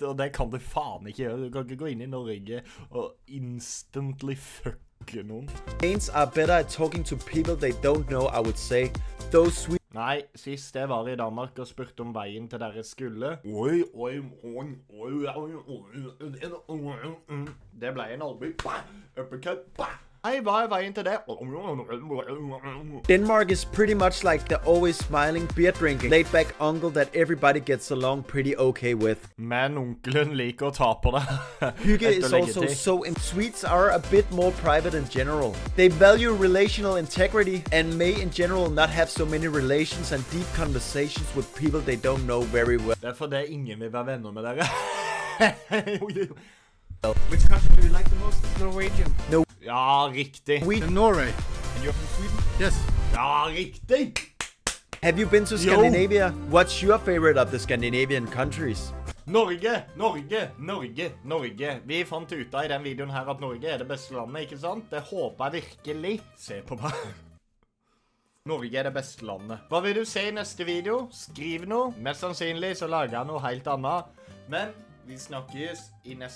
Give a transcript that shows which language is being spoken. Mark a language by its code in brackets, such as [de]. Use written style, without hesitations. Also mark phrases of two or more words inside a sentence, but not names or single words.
[no] Og det kan du faen ikke gjøre. Du kan ikke gå inn i Norge og instantly fucke noen. [en] Danes are better at talking to people they don't know, I would say. Those sweet. [no] Nei, sist jeg var i Danmark og spurte om veien til dere skulle. Det ble en albu. Uppercut. Nei, hva er veien til det? [en] Denmark is pretty much like the always smiling, beer drinking, laid back uncle that everybody gets along pretty okay with. [no] Men onkelen liker å ta på det. [en] Hygge is also so Swedes are a bit more private in general. They value relational integrity and may in general not have so many relations and deep conversations with people they don't know very well. [no] Det er fordi ingen vil være venner med dere. [en] Which country do you like the most? Norwegian. No. [no] Ja, riktig. [en] Norway. And you're from Sweden? Yes. [no] Ja, riktig. [en] Have you been to Scandinavia? What's your favorite of the Scandinavian countries? [no] Norge. Vi fant ut av i den videoen her at Norge er det beste landet, ikke sant? Det håper jeg virkelig. Se på meg. Norge er det beste landet. Hva vil du se i neste video? Skriv noe. Mest sannsynlig så lager jeg noe helt annet. Men vi snakkes i neste video.